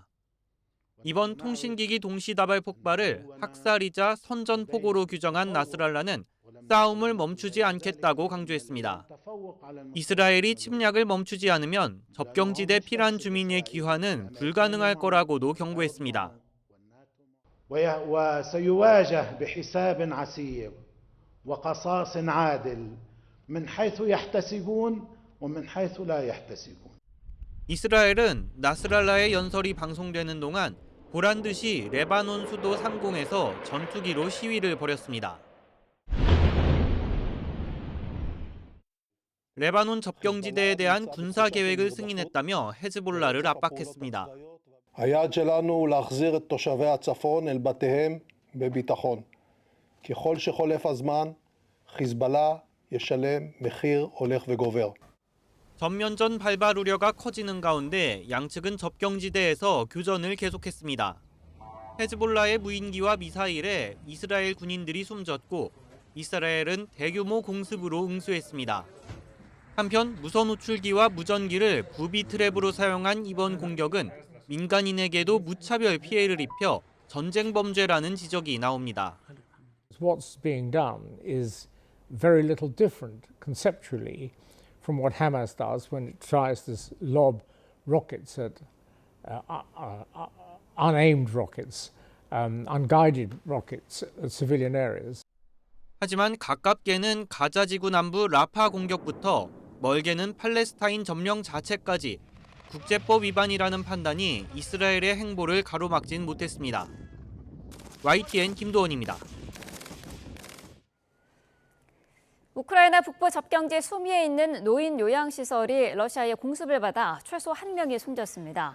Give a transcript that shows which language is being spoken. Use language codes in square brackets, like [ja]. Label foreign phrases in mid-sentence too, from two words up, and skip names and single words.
[ko] 이번 통신기기 동시다발 폭발을 학살이자 선전포고로 규정한 나스랄라는 싸움을 멈추지 않겠다고 강조했습니다. 이스라엘이 침략을 멈추지 않으면 접경지대 피난 주민의 귀환은 불가능할 거라고도 경고했습니다. [ar] وسيواجه بحساب عسير وقصاص عادل من حيث يحتسبون ومن حيث لا يحتسبون. [ko] 이스라엘은 나스랄라의 연설이 방송되는 동안 보란 듯이 레바논 수도 상공에서 전투기로 시위를 벌였습니다. 레바논 접경지대에 대한 군사 계획을 승인했다며 헤즈볼라를 압박했습니다. [he] היעד שלנו להחזיר את תושבי הצפון אל בתיהם בביטחון. ככל שחולף הזמן, חיזבאללה ישלם מחיר הולך וגובר. [ko] 전면전 발발 우려가 커지는 가운데 양측은 접경지대에서 교전을 계속했습니다. 헤즈볼라의 무인기와 미사일에 이스라엘 군인들이 숨졌고 이스라엘은 대규모 공습으로 응수했습니다. 한편 무선 호출기와 무전기를 부비 트랩으로 사용한 이번 공격은 민간인에게도 무차별 피해를 입혀 전쟁 범죄라는 지적이 나옵니다. [en] What's being done is very little different conceptually from what Hamas does when it tries to lob rockets at unaimed rockets, unguided rockets at civilian areas. [ko] 하지만 가깝게는 가자 지구 남부 라파 공격부터 멀게는 팔레스타인 점령 자체까지 국제법 위반이라는 판단이 이스라엘의 행보를 가로막진 못했습니다. YTN 김도원입니다. 우크라이나 북부 접경지 수미에 있는 노인 요양시설이 러시아의 공습을 받아 최소 1명이 숨졌습니다.